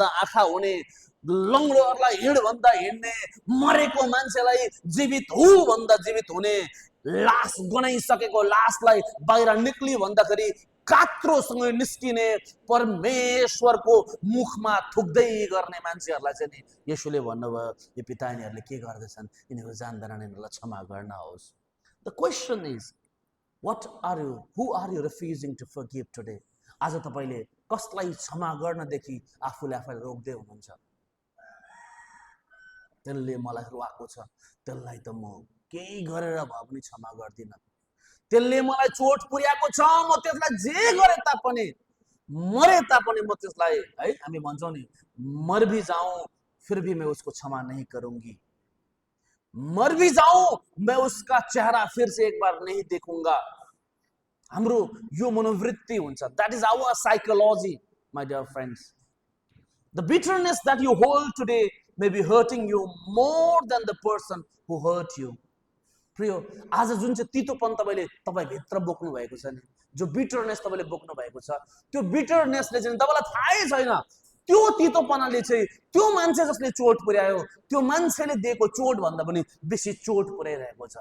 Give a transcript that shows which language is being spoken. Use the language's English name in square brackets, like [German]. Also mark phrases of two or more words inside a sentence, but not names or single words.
[Nepali] आँखा हुने, लङ्गडोहरूलाई हिँड भन्दा हिँड्ने, मरेको मान्छेलाई जीवित हु भन्दा जीवित हुने, लास गनाइसकेको लासलाई बाहिर निक्ली भन्दाखेरि कात्रोसँग निस्किने परमेश्वरको मुखमा थुक्दै गर्ने मान्छेहरूलाई चाहिँ नि येशूले भन्नुभयो, यो पिता यिनीहरूले के गर्दैछन्, यिनीहरू जान्दैनन्, यिनीहरूलाई क्षमा गर्न होस्। [English] the question is, what are you, who are you refusing to forgive today? [Nepali] आज तपाईले कसलाई क्षमा गर्नदेखि आफूले आफैलाई रोक्दै हुनुहुन्छ? त्यसले मलाई रुवाएको छ, त्यसलाई त म केही गरेर भए पनि क्षमा गर्दिन। त्यसले मलाई चोट पुर्याएको छ, म त्यसलाई जे गरे तापनि, मरे तापनि म त्यसलाई, है हामी भन्छौँ नि, [Hindi] मर भी जाऊं फिर भी मैं उसको क्षमा नहीं करूंगी, मर भी जाऊं मैं उसका चेहरा फिर से एक बार नहीं देखूंगा। [Nepali] हाम्रो यो मनोवृत्ति हुन्छ। [English] That is our psychology, my dear friends. The bitterness that you hold today may be hurting you more than the person who hurt you. [Nepali] प्रिय, आज जुन चाहिँ तीतोपन तपाईँ भित्र बोक्नु भएको छ नि, जो बिटरनेस तपाईले बोक्नु भएको छ, त्यो बिटरनेसले चाहिँ तपाईलाई थाहै छैन, त्यो तीतोपनाले चाहिँ त्यो मान्छे जसले चोट पुर्यायो, त्यो मान्छेले दिएको चोट भन्दा पनि बेसी चोट पुर्याइरहेको छ।